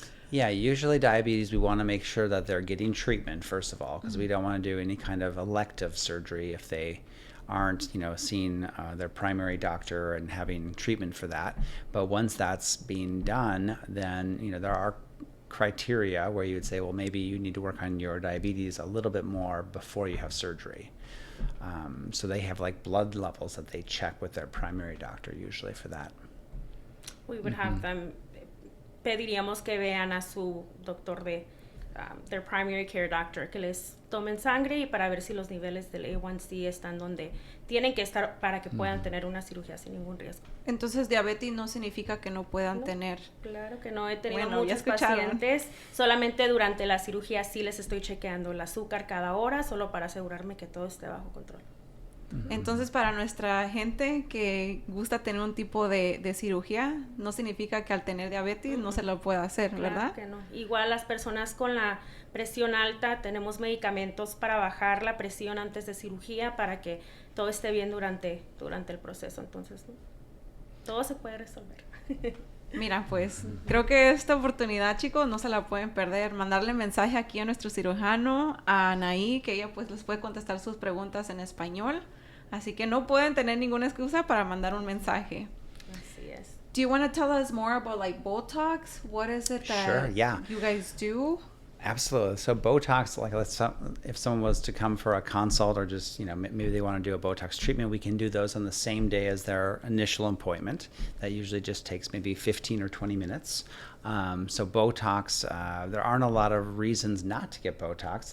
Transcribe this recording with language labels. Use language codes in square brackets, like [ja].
[en] Yeah, usually diabetes, we want to make sure that they're getting treatment, first of all, because we don't want to do any kind of elective surgery if they aren't, seeing their primary doctor and having treatment for that. But once that's being done, then, there are criteria where you would say, well, maybe you need to work on your diabetes a little bit more before you have surgery. So they have like blood levels that they check with their primary doctor usually for that. We would have them, [es] pediríamos que vean a su doctor de [en] their primary care doctor, [es] que les tomen sangre y para ver si los niveles del A1C están donde tienen que estar para que puedan tener una cirugía sin ningún riesgo. Entonces, diabetes no significa que no puedan tener. Claro que no, he tenido muchos pacientes. Solamente durante la cirugía sí les estoy chequeando el azúcar cada hora, solo para asegurarme que todo esté bajo control. Entonces, para nuestra gente que gusta tener un tipo de cirugía, no significa que al tener diabetes no se lo pueda hacer, ¿verdad? Claro que no. Igual las personas con la presión alta, tenemos medicamentos para bajar la presión antes de cirugía para que todo esté bien durante el proceso. Entonces, todo se puede resolver. Mira, pues, creo que esta oportunidad, chicos, no se la pueden perder. Mandarle mensaje aquí a nuestro cirujano, a Anaí, que ella pues les puede contestar sus preguntas en español. Así que no pueden tener ninguna excusa para mandar un mensaje. Así es. [en] Do you want to tell us more about like Botox? What is it that Sure, yeah. you guys do? Absolutely. So Botox, like if someone was to come for a consult or just, maybe they want to do a Botox treatment, we can do those on the same day as their initial appointment. That usually just takes maybe 15 or 20 minutes. So Botox, there aren't a lot of reasons not to get Botox.